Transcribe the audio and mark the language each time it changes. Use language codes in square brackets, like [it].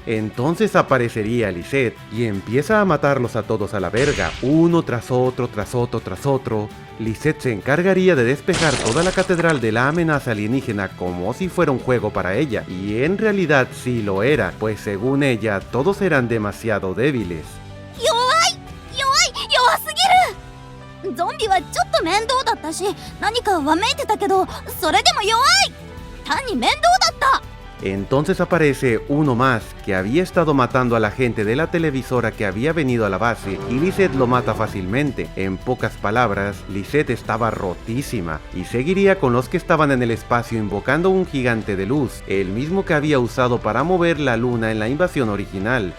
[es] Entonces aparecería Lisette y empieza a matarlos a todos a la verga, uno tras otro, tras otro, tras otro. Lisette se encargaría de despejar toda la catedral de la amenaza alienígena como si fuera un juego para ella, y en realidad sí lo era, pues según ella todos eran demasiado débiles. [ja] 弱すぎる。ゾンビはちょっと面倒だったし、何かわめいてたけど、それでも弱い。単に面倒だった。 [es] Entonces aparece uno más que había estado matando a la gente de la televisora que había venido a la base y Lisette lo mata fácilmente. En pocas palabras, Lisette estaba rotísima y seguiría con los que estaban en el espacio invocando un gigante de luz, el mismo que había usado para mover la luna en la invasión original.